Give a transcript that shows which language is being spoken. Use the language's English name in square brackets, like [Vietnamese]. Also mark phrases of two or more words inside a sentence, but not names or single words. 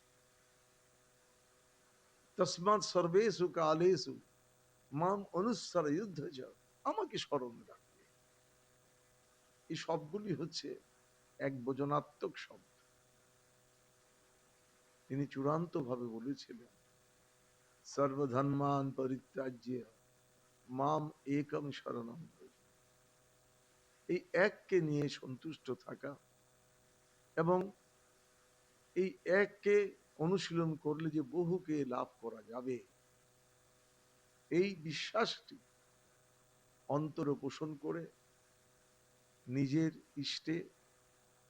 [Sanskrit] তস্মাৎ সর্বেষু কালেষু মাম অনুসর যুদ্ধ, [Bangla] আমাকে স্মরণ রাখবে। এই সবগুলি হচ্ছে এক বচনাত্মক শব্দ। তিনি চূড়ান্ত ভাবে বলেছিলেন, [Sanskrit] সর্বধর্মান পরিত্যাজ্য মাম একম শরণম ব্রজ। [Bangla] এই এককে নিয়ে সন্তুষ্ট থাকা এবং এই এককে অনুশীলন করলে যে বহুকে লাভ করা যাবে, এই বিশ্বাসটি অন্তরে পোষণ করে নিজের ইষ্টে